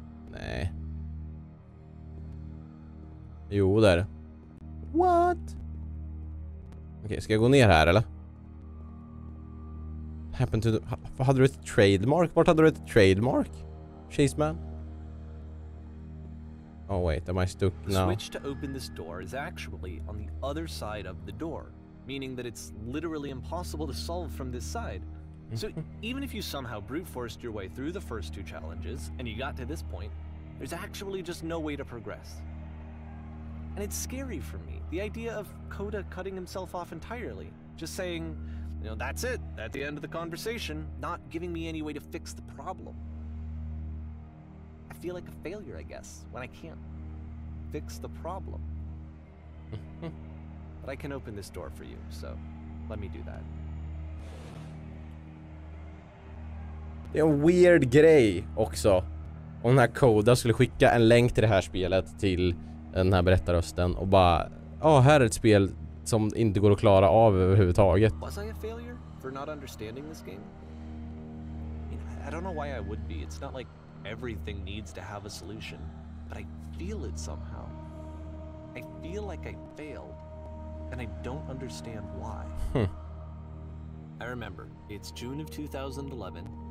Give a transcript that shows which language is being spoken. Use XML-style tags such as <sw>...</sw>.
<sv>Nej. Jo, där.</sv> <en>What?</en> <sv>Okej, ska jag gå ner här eller?</sv> <en>Happened to the...</en> <sv>Hade du ett trademark? Vart hade du ett trademark? Cheeseman?</sv> <en>Oh wait, am I stuck now? The switch to open this door is actually on the other side of the door, meaning that it's literally impossible to solve from this side. So even if you somehow brute forced your way through the first 2 challenges and you got to this point, there's actually just no way to progress. And it's scary for me, the idea of Coda cutting himself off entirely, just saying, you know, that's it, at the end of the conversation, not giving me any way to fix the problem. I feel like a failure, I guess, when I can't fix the problem. But I can open this door for you, so let me do that.</en> <sv>Det är en weird grej också. Om den här Coda skulle skicka en länk till det här spelet till den här berättarrösten och bara, här är ett spel som inte går att klara av överhuvudtaget.</sv> <en>Was I a failure for not understanding this game? I don't know why I would be. It's not like everything needs to have a solution, but I feel it somehow. I feel like I failed, and I don't understand why. I remember, it's June of 2011.</en>